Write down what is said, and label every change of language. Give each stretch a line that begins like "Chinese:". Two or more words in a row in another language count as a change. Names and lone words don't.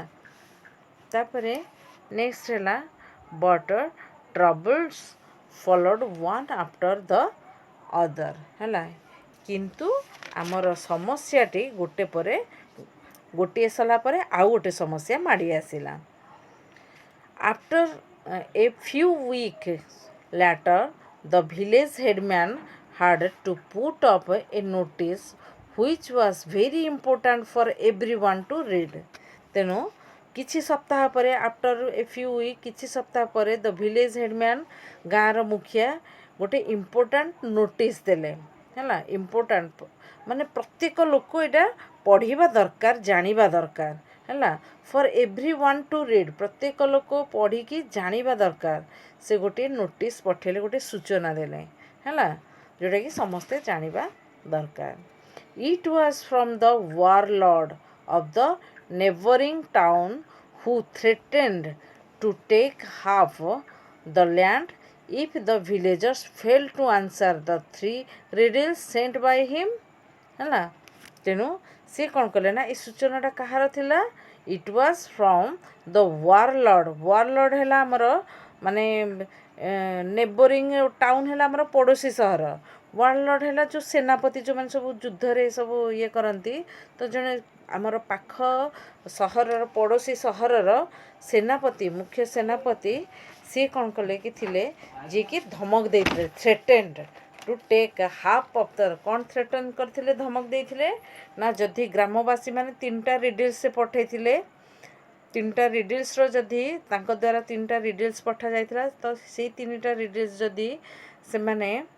Odia: ତାପରେ ନେକ୍ସଟ ହେଲା
English: But troubles followed one after the other ହେଲା।
Odia: କିନ୍ତୁ ଆମର ସମସ୍ୟାଟି ଗୋଟିଏ ସରିଲା ପରେ ଆଉ ଗୋଟେ ସମସ୍ୟା ମାଡ଼ି ଆସିଲା।
English: After a few weeks later the village headman had to put up a notice which was very important for everyone to read।
Odia: ତେଣୁ କିଛି ସପ୍ତାହ ପରେ
English: After a few week
Odia: କିଛି ସପ୍ତାହ ପରେ
English: the village headman
Odia: ଗାଁର ମୁଖିଆ ଗୋଟେ
English: important notice
Odia: ଦେଲେ ହେଲା। ଇମ୍ପୋର୍ଟାଣ୍ଟ ମାନେ ପ୍ରତ୍ୟେକ ଲୋକ ଏଇଟା ପଢ଼ିବା ଦରକାର ଜାଣିବା ଦରକାର ହେଲା।
English: For every one to read
Odia: ପ୍ରତ୍ୟେକ ଲୋକ ପଢ଼ିକି ଜାଣିବା ଦରକାର ସେ ଗୋଟିଏ ନୋଟିସ୍ ପଠାଇଲେ ଗୋଟେ ସୂଚନା ଦେଲେ ହେଲା ଯେଉଁଟାକି ସମସ୍ତେ ଜାଣିବା ଦରକାର।
English: It was from the warlord of the neighbouring town who threatened to take half the land if the villagers failed to answer the 3 riddles sent by him ହେଲା।
Odia: ତେଣୁ ସେ କ'ଣ କଲେ ନା ଏ ସୂଚନାଟା କାହାର ଥିଲା?
English: It was from the warlord
Odia: ହେଲା ଆମର ମାନେ
English: neighbouring town
Odia: ହେଲା ଆମର ପଡ଼ୋଶୀ ସହର। ୱାରଲର୍ଡ଼ ହେଲା ଯେଉଁ ସେନାପତି ଯେଉଁମାନେ ସବୁ ଯୁଦ୍ଧରେ ସବୁ ଇଏ କରନ୍ତି ତ ଜଣେ ଆମର ପାଖ ସହରର ପଡ଼ୋଶୀ ସହରର ସେନାପତି ମୁଖ୍ୟ ସେନାପତି ସିଏ କ'ଣ କଲେ କି ଥିଲେ ଯିଏକି ଧମକ ଦେଇଥିଲେ
English: threatened to take half of the
Odia: କ'ଣ ଥ୍ରେଟନ୍ କରିଥିଲେ ଧମକ ଦେଇଥିଲେ ନା ଯଦି ଗ୍ରାମବାସୀମାନେ 3ଟା ରିଡଲ୍ସ ସେ ପଠାଇଥିଲେ 3ଟା ରିଡଲ୍ସର ଯଦି ତାଙ୍କ ଦ୍ୱାରା 3ଟା ରିଡଲ୍ସ ପଠାଯାଇଥିଲା ତ ସେଇ 3ଟା ରିଡଲ୍ସ ଯଦି ସେମାନେ